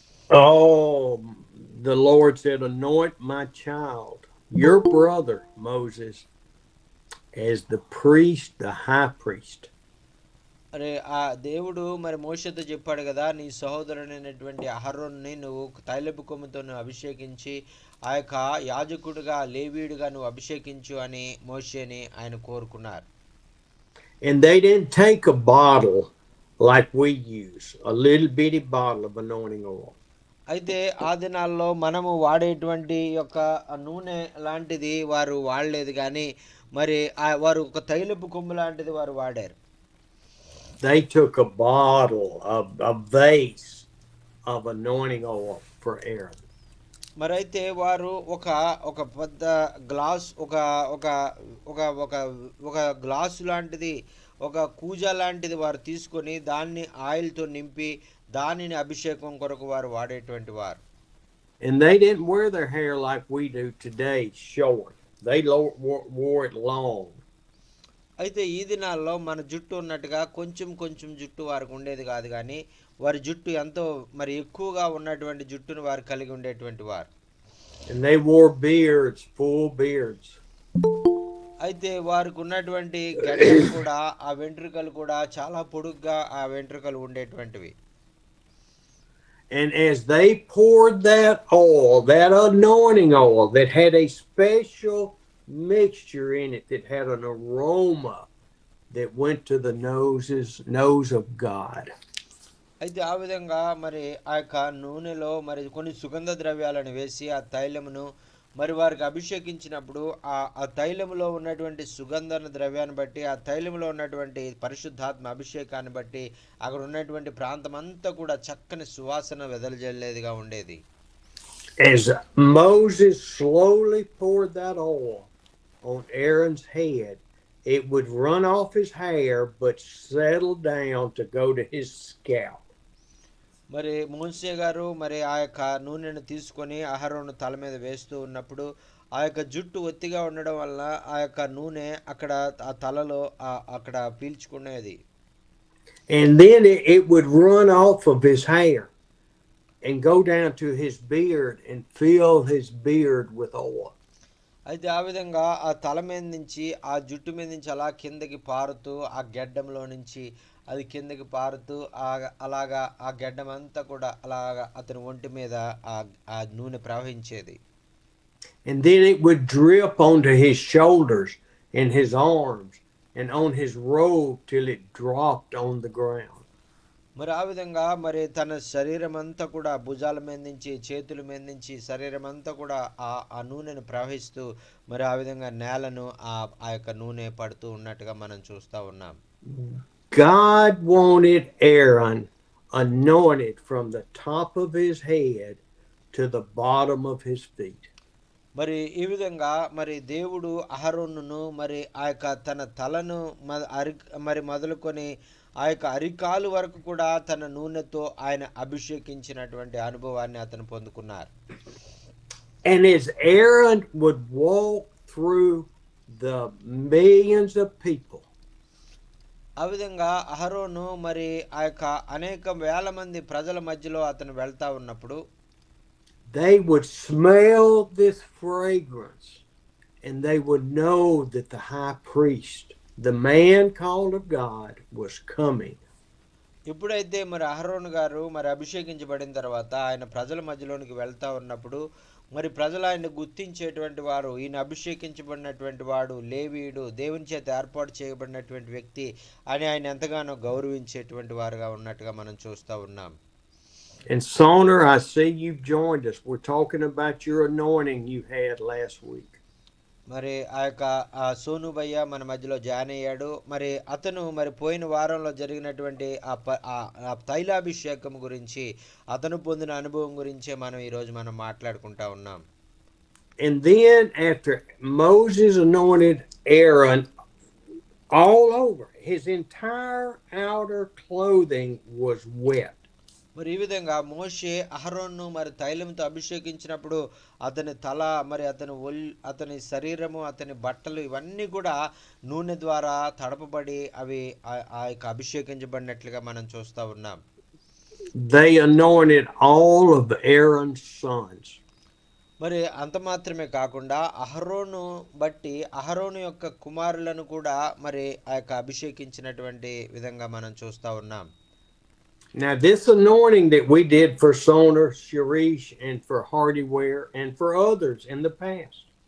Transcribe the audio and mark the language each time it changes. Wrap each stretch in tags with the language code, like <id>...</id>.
<en>Oh, the Lord said, "Anoint my child, your brother Moses, as the priest, the high priest."</en> <te>మరి ఆ దేవుడు మరి మోషేతో చెప్పాడు కదా, నీ సహోదరుడైనటువంటి అహరోన్ని నువ్వు తైలపు కొమ్ముతో నువ్వు అభిషేకించి ఆ యొక్క యాజకుడిగా లేవీయుడిగా నువ్వు అభిషేకించు అని మోషేని ఆయన కోరుకున్నారు.</te> <en>And they didn't take a bottle like we use, a little bitty bottle of anointing oil.</en> <te>అయితే ఆ దినాల్లో మనము వాడేటువంటి యొక్క నూనె లాంటిది వారు వాడలేదు కానీ మరి వారు ఒక తైలపు కొమ్ము లాంటిది వారు వాడారు.</te> <en>They took a bottle of a vase of anointing oil for Aaron.</en> <te>మరైతే వారు ఒక ఒక పెద్ద గ్లాస్ ఒక ఒక ఒక ఒక ఒక గ్లాసు లాంటిది ఒక కూజా లాంటిది వారు తీసుకొని దాన్ని ఆయిల్తో నింపి దానిని అభిషేకం కొరకు వారు వాడేటువంటి వారు.</te> <en>And they didn't wear their hair like we do today, short. They wore it long.</en> <te>అయితే ఈ దినాల్లో మన జుట్టు ఉన్నట్టుగా కొంచెం కొంచెం జుట్టు వారికి ఉండేది కాదు కానీ వారి జుట్టు ఎంతో మరి ఎక్కువగా ఉన్నటువంటి జుట్టును వారు కలిగి ఉండేటువంటి వారు.</te> <en>And they wore beards, full beards.</en> <te>అయితే వారికి ఉన్నటువంటి గడ్డలు కూడా ఆ వెంట్రుకలు కూడా చాలా పొడుగ్గా ఆ వెంట్రుకలు ఉండేటువంటివి.</te> <en>And as they poured that oil, that anointing oil that had a special mixture in it that had an aroma that went to the nose of God.</en> <te>అయితే ఆ విధంగా మరి ఆ యొక్క నూనెలో మరి కొన్ని సుగంధ ద్రవ్యాలను వేసి ఆ తైలమును మరి వారికి అభిషేకించినప్పుడు ఆ తైలములో ఉన్నటువంటి సుగంధ ద్రవ్యాన్ని బట్టి ఆ తైలములో ఉన్నటువంటి పరిశుద్ధాత్మ అభిషేకాన్ని బట్టి అక్కడ ఉన్నటువంటి ప్రాంతం అంతా కూడా చక్కని సువాసన వెదజల్లేదిగా ఉండేది.</te> <en>As Moses slowly poured that oil on Aaron's head, it would run off his hair but settle down to go to his scalp.</en> <te>మరి మోషే గారు మరి ఆ యొక్క నూనెను తీసుకొని అహరోను తల మీద వేస్తూ ఉన్నప్పుడు ఆ యొక్క జుట్టు ఒత్తిగా ఉండడం వల్ల ఆ యొక్క నూనె అక్కడ ఆ తలలో అక్కడ పీల్చుకునేది.</te> <en>And then it would run off of his hair and go down to his beard and fill his beard with oil.</en> <te>అయితే ఆ విధంగా ఆ తల మీద నుంచి ఆ జుట్టు మీద నుంచి అలా కిందకి పారుతూ ఆ గెడ్డంలో నుంచి అది కిందకి పారుతూ అలాగా ఆ గెడ్డం అంతా కూడా అలాగా అతని ఒంటి మీద ఆ నూనె ప్రవహించేది.</te> <en>And then it would drip onto his shoulders and his arms and on his robe till it dropped on the ground.</en> <te>మరి ఆ విధంగా మరి తన శరీరం అంతా కూడా భుజాల మీద నుంచి చేతుల మీద నుంచి శరీరం అంతా కూడా ఆ నూనెను ప్రవహిస్తూ మరి ఆ విధంగా నేలను ఆ యొక్క నూనె పడుతూ ఉన్నట్టుగా మనం చూస్తూ ఉన్నాం.</te> <en>God wanted Aaron anointed from the top of his head to the bottom of his feet.</en> <te>మరి ఈ విధంగా మరి దేవుడు అహరోనును మరి ఆ యొక్క తన తలను మరి మొదలుకొని ఆ యొక్క అరికాలు వరకు కూడా తన నూనెతో ఆయన అభిషేకించినటువంటి అనుభవాన్ని అతను పొందుకున్నారు.</te> <en>And as Aaron would walk through the millions of people,</en> <te>ఆ విధంగా అహరోను మరి ఆ యొక్క అనేక వేల మంది ప్రజల మధ్యలో అతను వెళ్తా ఉన్నప్పుడు</te> <en>they would smell this fragrance and they would know that the high priest, the man called of God, was coming.</en> <te>ఎప్పుడైతే మరి అహరోను గారు మరి అభిషేకించబడిన తర్వాత ఆయన ప్రజల మధ్యలోనికి వెళ్తా ఉన్నప్పుడు మరి ప్రజలు ఆయన్ని గుర్తించేటువంటి వారు, ఈయన అభిషేకించబడినటువంటి వాడు లేవీయుడు, దేవుని చేత ఏర్పాటు చేయబడినటువంటి వ్యక్తి అని ఆయన ఎంతగానో గౌరవించేటువంటి వారుగా ఉన్నట్టుగా మనం చూస్తూ ఉన్నాం.</te> <en>And Soner, I see you've joined us. We're talking about your anointing you had last week.</en> <te>మరి ఆ యొక్క సోను భయ్య మన మధ్యలో జాయిన్ అయ్యాడు. మరి అతను మరి పోయిన వారంలో జరిగినటువంటి ఆ తైలాభిషేకం గురించి, అతను పొందిన అనుభవం గురించే మనం ఈరోజు మనం మాట్లాడుకుంటా ఉన్నాం.</te> <en>And then after Moses anointed Aaron all over, his entire outer clothing was wet.</en> <te>మరి ఈ విధంగా మోషే అహరోన్ను మరి తైలంతో అభిషేకించినప్పుడు అతని తల, మరి అతని శరీరము, అతని బట్టలు ఇవన్నీ కూడా నూనె ద్వారా తడపబడి అవి ఆ యొక్క అభిషేకించబడినట్లుగా మనం చూస్తూ ఉన్నాం.</te> <en>They anointed all of Aaron's sons.</en> <te>మరి అంత మాత్రమే కాకుండా అహరోను బట్టి అహరోను యొక్క కుమారులను కూడా మరి ఆ యొక్క అభిషేకించినటువంటి విధంగా మనం చూస్తూ ఉన్నాం.</te> <en>Now, this anointing that we did for Soner, Sharish, and for Hardyware, and for others in the past.</en>